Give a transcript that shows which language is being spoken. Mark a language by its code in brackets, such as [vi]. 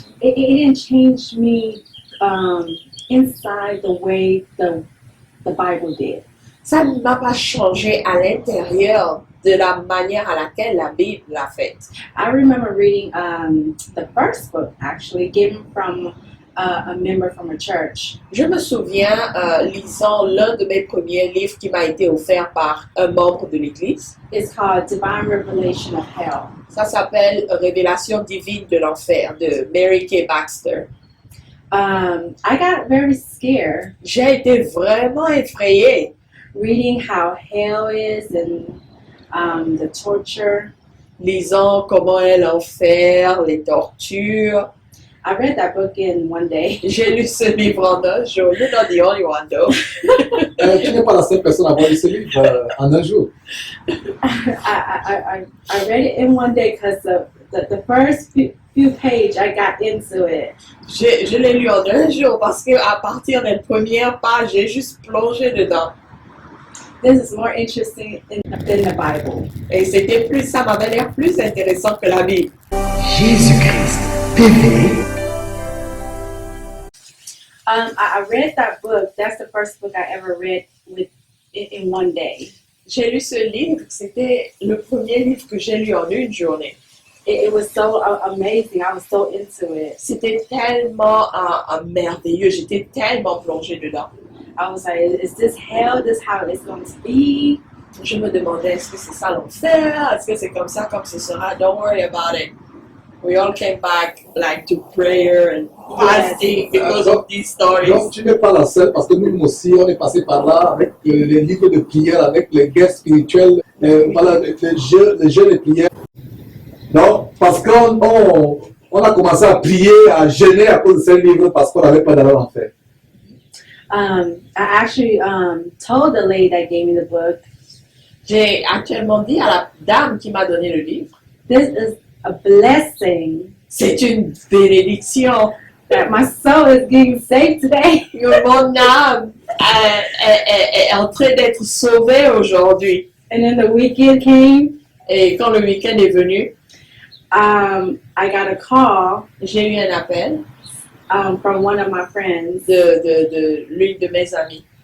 [en] It didn't change me inside the way the Bible did. [fr] Ça ne m'a pas changé à l'intérieur de la manière à laquelle la Bible l'a fait. [en] I remember reading the first book actually given from a member from a church. [fr] Je me souviens lisant l'un de mes premiers livres qui m'a été offert par un membre de l'Église. [en] It's called Divine Revelation of Hell. [fr] Ça s'appelle Révélation divine de l'enfer de Mary K. Baxter. [en] I got very scared [fr] J'ai été vraiment effrayée [en] reading how hell is and the torture. [fr] lisant comment est l'enfer, les tortures. [en] I read that book in one day. [fr] J'ai lu ce livre en un jour. [en] You're not the only one though. [fr] Tu n'es pas la seule personne à avoir lu ce livre en un jour. [en] I read it in one day because the first few pages I got into it. [fr] Je l'ai lu en un jour parce que à partir des premières pages, j'ai juste plongé dedans. [en] This is more interesting than the Bible. [fr] Et ça m'avait l'air plus intéressant que la Bible. Jésus-Christ TV. [en] I read that book. That's the first book I ever read in one day. [fr] J'ai lu ce livre, c'était le premier livre que j'ai lu en une journée. [en] It was so amazing. I was so into it. [fr] C'était tellement merveilleux, j'étais tellement plongée dedans. [en] I was like, is this hell? This how it's going to be? [fr] Je me demandais, est-ce que c'est ça l'enfer? Est-ce que c'est comme ça, comme ce sera? [en] Don't worry about it. We all came back like to prayer and fasting because of these stories. [fr] Donc, tu n'es pas la seule parce que nous aussi, on est passé par là avec les livres de prière, avec les guerres spirituelles, voilà, les jeux de prière. Donc, parce qu'on a commencé à prier, à jeûner à cause de ces livres parce qu'on n'avait pas d'aller en enfer. [en] I actually told the lady that gave me the book, [fr] J'ai actuellement dit à la dame qui m'a donné le livre, [en] this is a blessing [fr] c'est une bénédiction. [en] that my soul is getting saved today. [fr] Que mon âme est en train d'être sauvée aujourd'hui. [en] And then the weekend came. [fr] Et quand le week-end est venu, [en] I got a call [fr] j'ai eu un appel [en] from one of my friends [fr] de l'une de mes amies